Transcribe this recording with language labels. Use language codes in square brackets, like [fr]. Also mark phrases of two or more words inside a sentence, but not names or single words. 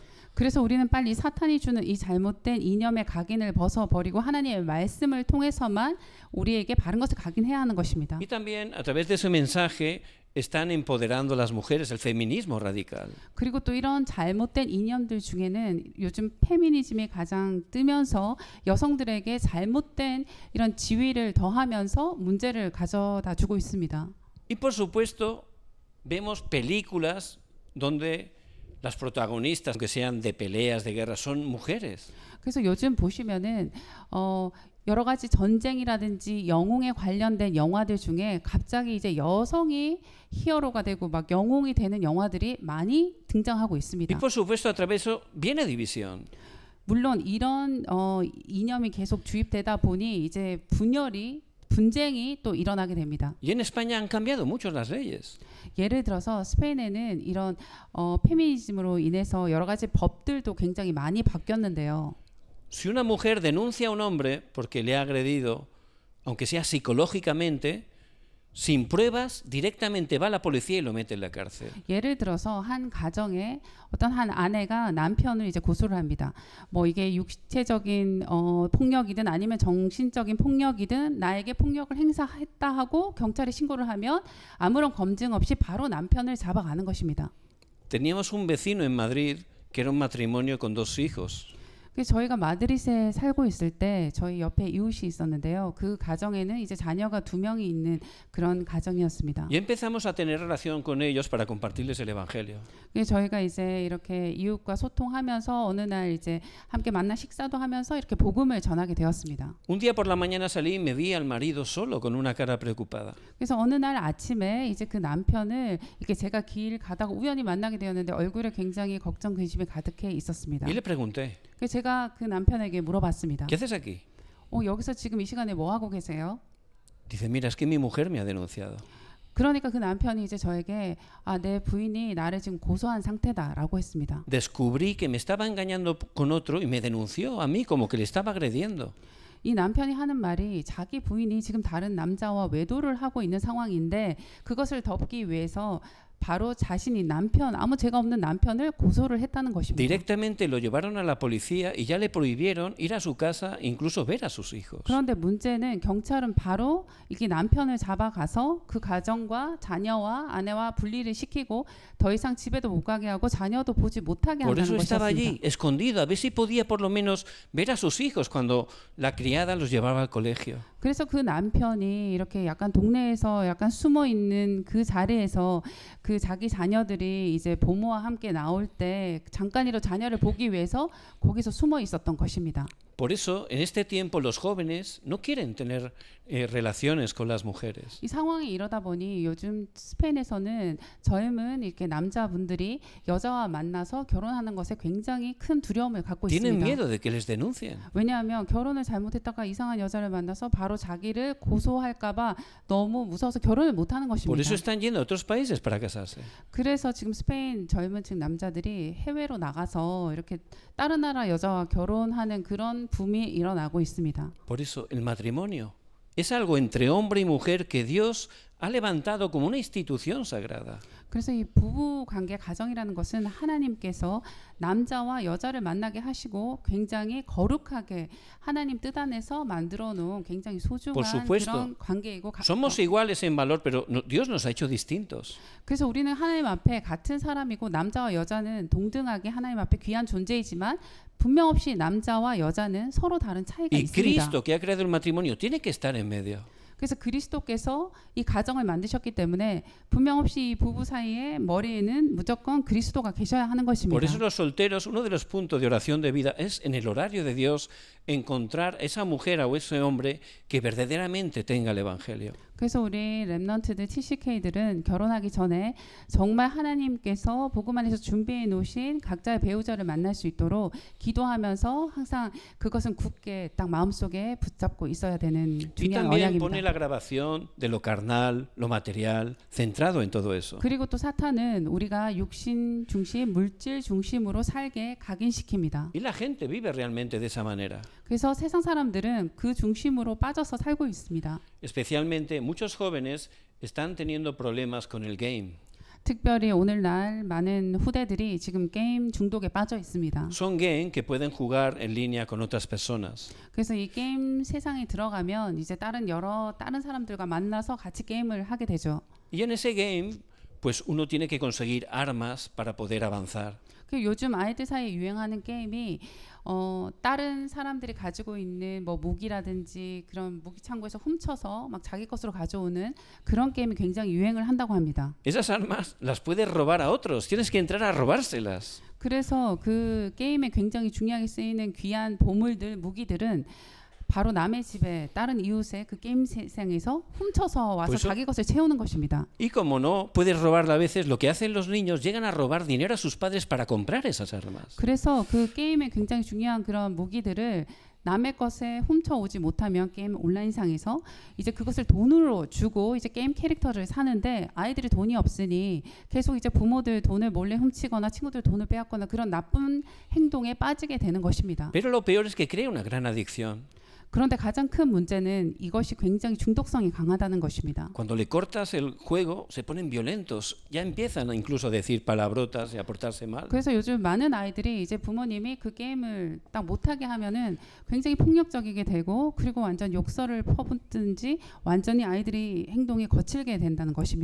[ko] 그래서 우리는 빨리 사탄이 주는 이 잘못된 이념의 각인을 벗어버리고 하나님의 말씀을 통해서만 우리에게 바른 것을 각인해야 하는 것입니다. [es] Y también a través de ese mensaje están empoderando a las mujeres, el feminismo radical. [ko] 그리고 또 이런 잘못된 이념들 중에는 요즘 페미니즘이 가장 뜨면서 여성들에게 잘못된 이런 지위를 더하면서 문제를 가져다 주고 있습니다. [es] Y por supuesto, vemos películas donde las protagonistas, aunque sean de peleas, de guerras, son mujeres. [ko] 그래서 요즘 보시면은 여러 가지 전쟁이라든지 영웅에 관련된 영화들 중에 갑자기 이제 여성이 히어로가 되고 막 영웅이 되는 영화들이 많이 등장하고 [es] Y [ko] 있습니다. [es] por supuesto, a través de eso viene división. [ko] 물론 이런 이념이 계속 주입되다 보니 이제 분쟁이 또 일어나게 됩니다. [es] Y en España han cambiado mucho las leyes. [ko] 예를 들어서 스페인에는 이런 페미니즘으로 인해서 여러 가지 법들도 굉장히 많이 바뀌었는데요. [es] Si una mujer denuncia a un hombre porque le ha agredido, aunque sea psicológicamente, sin pruebas, directamente va a la policía y lo mete en la cárcel. [ko] 예를 들어서 한 가정에 어떤 한 아내가 남편을 이제 고소를 합니다. 뭐 이게 육체적인 폭력이든 아니면 정신적인 폭력이든 나에게 폭력을 행사했다 하고 경찰에 신고를 하면 아무런 검증 없이 바로 남편을 잡아가는 것입니다. [es] Teníamos un vecino en Madrid que era un matrimonio con 2 hijos. [ko] 그래서 저희가 마드리드에 살고 있을 때 저희 옆에 이웃이 있었는데요. 그 가정에는 이제 자녀가 2명이 있는 그런 가정이었습니다. [es] Y empezamos a tener relación con ellos para compartirles el evangelio. [ko] 그래서 저희가 이제 이렇게 이웃과 소통하면서 어느 날 이제 함께 만나 식사도 하면서 이렇게 복음을 전하게 되었습니다. [es] Un día por la mañana salí y me vi al marido solo con una cara preocupada. [ko] 그래서 어느 날 아침에 이제 그 남편을 이렇게 제가 길 가다가 우연히 만나게 되었는데 얼굴에 굉장히 걱정 근심이 가득해 있었습니다. [es] Y le pregunté, [ko] 그래서 제가 그 남편에게 물어봤습니다. [es] ¿qué haces aquí? [ko] 여기서 지금 이 시간에 뭐 하고 계세요? [es] Dice, mira, es que mi mujer me ha denunciado. [ko] 그러니까 그 남편이 이제 저에게 내 부인이 나를 지금 고소한 상태다라고 했습니다. [es] Descubrí que me estaba engañando con otro y me denunció a mí como que le estaba agrediendo. [ko] 이 남편이 하는 말이 자기 부인이 지금 다른 남자와 외도를 하고 있는 상황인데 그것을 덮기 위해서 바로 자신이 아무 죄가 없는 남편을 고소를 했다는 것입니다. [es] Directamente lo llevaron a la policía y ya le prohibieron ir a su casa, incluso ver a sus hijos. [ko] 그런데 문제는 경찰은 바로 이게 남편을 잡아가서 그 가정과 자녀와 아내와 분리를 시키고 더 이상 집에도 못 가게 하고 자녀도 보지 못하게 [es] Por eso [ko] 한다는 [es] estaba allí, [ko] 것이었습니다. [es] escondido, a ver si podía por lo menos ver a sus hijos cuando la criada los llevaba al colegio. [ko] 그래서 그 남편이 이렇게 약간 동네에서 약간 숨어 있는 그 자리에서 그 자기 자녀들이 이제 부모와 함께 나올 때 잠깐이라도 자녀를 보기 위해서 거기서 숨어 있었던 것입니다. [es] Por eso, en este tiempo, los jóvenes no quieren tener relaciones con las mujeres. [ko] 이 상황이 이러다 보니 요즘 스페인에서는 젊은 이렇게 남자분들이 여자와 만나서 결혼하는 것에 굉장히 큰 두려움을 갖고 [es] Tienen [ko] 있습니다. [es] miedo de que les denuncien. [ko] 왜냐하면 결혼을 잘못했다가 이상한 여자를 만나서 바로 자기를 고소할까봐 너무 무서워서 결혼을 못하는 [es] Por [ko] 것입니다. [es] eso están yendo a otros países para casarse. [ko] 그래서 지금 스페인 젊은 층 남자들이 해외로 나가서 이렇게 다른 나라 여자와 결혼하는 그런 붐이 일어나고 있습니다. [es] Por eso el matrimonio es algo entre hombre y mujer que Dios ha levantado como una institución sagrada. [ko] 그래서 이 부부 관계 가정이라는 것은 하나님께서 남자와 여자를 만나게 하시고 굉장히 거룩하게 하나님 뜻 안에서 만들어 놓은 굉장히 [es] Por [ko] 소중한 [es] supuesto, [ko] 그런 관계이고 [es] somos iguales en valor, pero Dios nos ha hecho distintos. [ko] 그래서 우리는 하나님 앞에 같은 사람이고 남자와 여자는 동등하게 하나님 앞에 귀한 존재이지만 분명 없이 남자와 여자는 서로 다른 차이가 [es] Y [ko] 있습니다. [es] Cristo, que ha creado el matrimonio, tiene que estar en medio. [ko] 그래서 그리스도께서 이 가정을 만드셨기 때문에 분명 없이 이 부부 사이에 머리에는 무조건 그리스도가 계셔야 하는 것입니다. [es] Por eso los solteros, uno de los puntos de oración de vida es en el horario de Dios encontrar esa mujer o ese hombre que verdaderamente tenga el Evangelio. [ko] 그래서 우리 렘넌트들 TCK들은 결혼하기 전에 정말 하나님께서 복음 안에서 준비해 놓으신 각자의 배우자를 만날 수 있도록 기도하면서 항상 그것은 굳게 딱 마음속에 붙잡고 있어야 되는 [es] Y [ko] 중요한 [es] también pone [ko] 언약입니다. [es] la grabación de lo carnal, lo material, centrado en todo eso. [ko] 그리고 또 사탄은 우리가 육신 중심, 물질 중심으로 살게 각인시킵니다. [es] Y la gente vive realmente de esa manera. [ko] 그래서 세상 사람들은 그 중심으로 빠져서 살고 있습니다. [es] Especialmente muchos jóvenes están teniendo problemas con el game. [ko] 특별히 오늘날 많은 후대들이 지금 게임 중독에 빠져 있습니다. [es] Son game que pueden jugar en línea con otras personas. [ko] 그래서 이 게임 세상에 들어가면 이제 다른 사람들과 만나서 같이 게임을 하게 되죠. [es] Y en ese game, pues uno tiene que conseguir armas para poder avanzar. [ko] 그 요즘 아이들 사이에 유행하는 게임이 다른 사람들이 가지고 있는 뭐 무기라든지 그런 무기 창고에서 훔쳐서 막 자기 것으로 가져오는 그런 게임이 굉장히 유행을 한다고 합니다. [es] Esas armas las puedes robar a otros. Tienes que entrar a robárselas. [ko] 그래서 그 게임에 굉장히 중요하게 쓰이는 귀한 보물들, 무기들은 바로 남의 집에 다른 이웃의 그 게임 세상에서 훔쳐서 와서 벌써? 자기 것을 채우는 것입니다. [es] Y como no puedes robarla a veces, lo que hacen los niños llegan a robar dinero a sus padres para comprar esas armas. [ko] 그래서 그 게임에 굉장히 중요한 그런 무기들을 남의 것에 훔쳐오지 못하면 게임 온라인상에서 이제 그것을 돈으로 주고 이제 게임 캐릭터를 사는데 아이들이 돈이 없으니 계속 이제 부모들 돈을 몰래 훔치거나 친구들 돈을 빼앗거나 그런 나쁜 행동에 빠지게 되는 것입니다. [es] Pero lo peor es que crea una gran adicción. [ko] 그런데 가장 큰 문제는 이것이 굉장히 중독성이 강하다는 것입니다. [es] Cuando le cortas el juego, se ponen violentos. Ya empiezan incluso a decir palabrotas y a portarse mal. [ko] 그래서 요즘 많은 아이들이 이제 부모님이 그 게임을 딱 못하게 하면은 굉장히 폭력적이게 되고 그리고 완전 욕설을 퍼붓든지 완전히 아이들이 행동이 거칠게 된다는 것입니다.